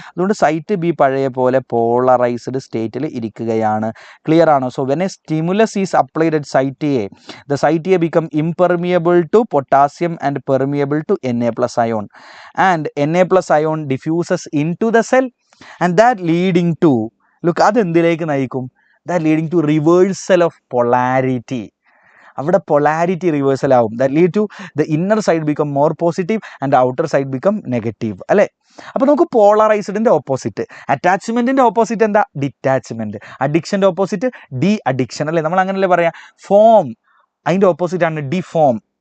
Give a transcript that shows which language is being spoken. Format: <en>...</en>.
<ml>അതുകൊണ്ട് site B പഴയ പോലെ പോളറൈസ്ഡ് സ്റ്റേറ്റിൽ ഇരിക്കുകയാണ്. ക്ലിയർ ആണോ?</ml> <en>so when a stimulus is applied at site A, the site A become impermeable to potassium and permeable to Na+ ion, and Na+ ion diffuses into the cell and that leading to, look,</en> <ml>അതെന്തിലേക്ക് നയിക്കും?</ml> <en>that leading to reversal of polarity.</en> <ml>അവിടെ polarity reversal ആവും.</ml> <en>That lead to the inner side become more positive and outer side become negative അല്ലേ.</en> <ml>അപ്പോൾ നമുക്ക് പോളറൈസ്ഡിൻ്റെ opposite, അറ്റാച്ച്മെൻറ്റിൻ്റെ opposite എന്താ? Detachment. അഡിക്ഷൻ്റെ opposite de addiction അല്ലേ, നമ്മൾ അങ്ങനെയല്ലേ പറയാം. ഫോം അതിൻ്റെ ഓപ്പോസിറ്റ് ആണ് ഡിഫോം.</ml>